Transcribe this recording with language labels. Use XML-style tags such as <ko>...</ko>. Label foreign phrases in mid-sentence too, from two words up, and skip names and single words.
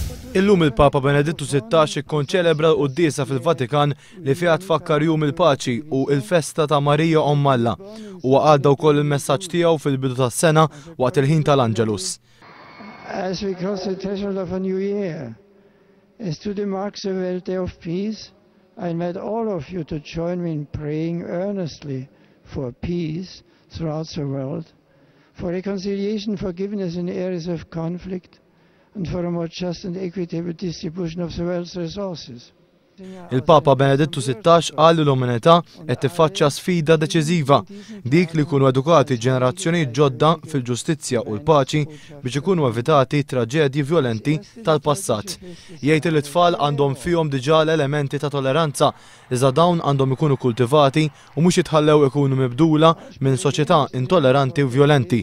<mt>Illum il-Papa Benedittu XVI ikkonċelebra l-Qudiesa fil-Vatikan li fiha tfakkar jum il-paċi u l-festa ta' Marija Omm Alla. Huwa għadda wkoll il-messaġġ tiegħu fil-bidu tas-sena waqt il-ħin tal-Angelus.</mt> <en>As we cross the threshold of a new year, as today marks the World Day of Peace, I invite all of you to join me in praying earnestly for peace throughout the world, for reconciliation, forgiveness in areas of conflict, and for a more just and equitable distribution of the world's resources.</en> <mt>Il-Papa Benedittu XVI qal li l-umanità qed tiffaċċja sfida deċiżiva dik li jkunu edukati ġenerazzjonijiet ġodda fil-ġustizzja u l-paċi biex ikunu evitati traġedji vjolenti tal-passat. Jgħid li t-tfal għandhom fihom diġà l-elementi ta' tolleranza iżda dawn għandhom ikunu kultivati u mhux jitħallew ikunu mibdula minn soċjetà intolleranti u vjolenti.</mt>